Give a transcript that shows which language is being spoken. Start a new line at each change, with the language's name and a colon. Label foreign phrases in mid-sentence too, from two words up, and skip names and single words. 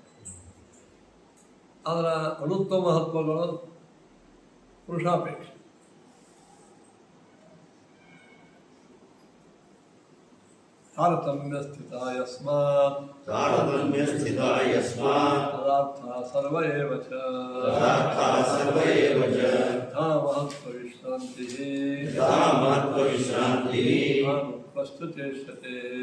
Kannada: ಅದರ ಅಣುತ್ವ ಮಹತ್ವಗಳು ಪುರುಷಾಪೇಕ್ಷೆ.
Sanskrit: ತಾರತಮ್ಯ ಸ್ಥಿತ ಯಸ್ಮಾತ್ ಪದಾರ್ಥ ಸರ್ವ ಏವ ಚ ಯಥಾ ಮಹತ್ವ ವಿಶ್ರಾಂತಿ ಅನುತ್ವಸ್ತು ಚೇಷ್ಯತೆ